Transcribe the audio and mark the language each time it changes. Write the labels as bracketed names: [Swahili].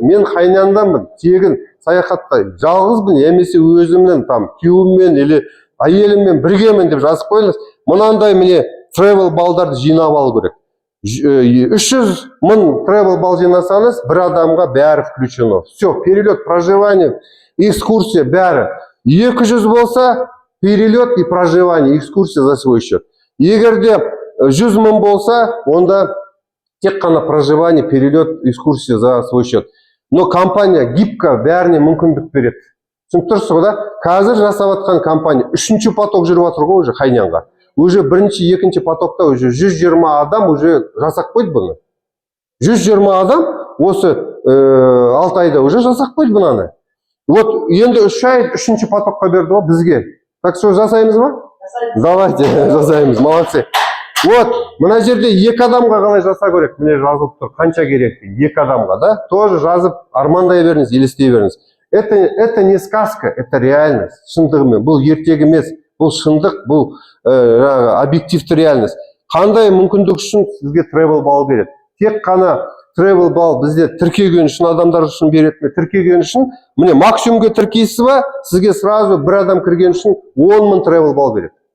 [Kazakh] Мен Хайнянданмын, тегін саяхатта жалғызбын, емесе өзімнің күйеуіммен или әйеліммен біргемін деп жазып қойыңыз. Мынандай міне travel балдарды жинап алу керек. 300.000 travel бал жинасаңыз, 1 адамға бәрі включено. [Russian] Все, перелет, проживание, экскурсия бәрі. 200 болса, перелет и проживание, экскурсия за свой счет. [Kazakh] Егерде 100.000 болса, онда тек қана [Russian] проживание, перелет, экскурсия за свой счет. Но компания гибко [Kazakh] бәріне мүмкіндік береді. Түсініп тұрсыз ғой, да? Қазір жасап жатқан компания 3-ші поток жүріп жатыр ғой уже Хайнянға. уже бірінші, екінші потокта уже 120 адам уже жасап қойды бұны. 120 адам осы 6 айда уже жасап қойды бұнаны. Вот енді 3 ай 3-ші потокқа берді ғой бізге. [Russian] Так что [Kazakh] жасаймыз ба? [Russian] Давайте жасаймыз, молодцы. [Kazakh] Вот, мына жерде 2 адамға қалай жасау керек? Міне жазылып тұр, қанша керек? 2 адамға, да? Тоже жазып, армандай беріңіз, елестей беріңіз. [Russian] Это не сказка, это реальность. [Kazakh] Шындығымен, бұл ертегі емес, бұл шындық, бұл объективті реальность. Қандай мүмкіндік үшін сізге travel ball береді? Тек қана travel ball бізде тіркеген үшін адамдар үшін береді ме? Тіркеген үшін, міне максимумге тіркейсіз ба, сізге сразу бір адам кірген үшін 10 мың travel ball береді.